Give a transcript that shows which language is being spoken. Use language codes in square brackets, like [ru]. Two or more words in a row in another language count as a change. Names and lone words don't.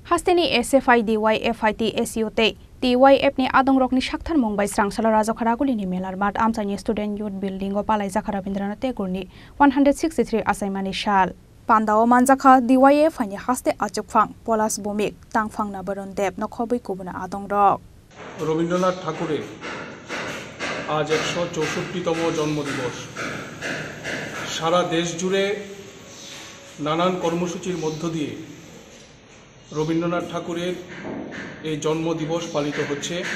[trp] Hasteni SFI DYFIT SUT TYF ni adong rokni shakthar mumbai srangsala rajakhara gulini melar mat amchani [en] student youth building [trp] o palai jakhara bindrana tegurni 163 asaimani shal Pandao manjakha DYF ni haste achukphang polas bomik tangphang na baron deb no khobui kubuna adong rok [bn] রবীন্দ্রনাথ ঠাকুরের আজ 164তম জন্মদিবস সারা দেশ জুড়ে নানান কর্মসূচির মধ্য দিয়ে রবীন্দ্রনাথ ঠাকুরের এই জন্মদিবস পালিত হচ্ছে।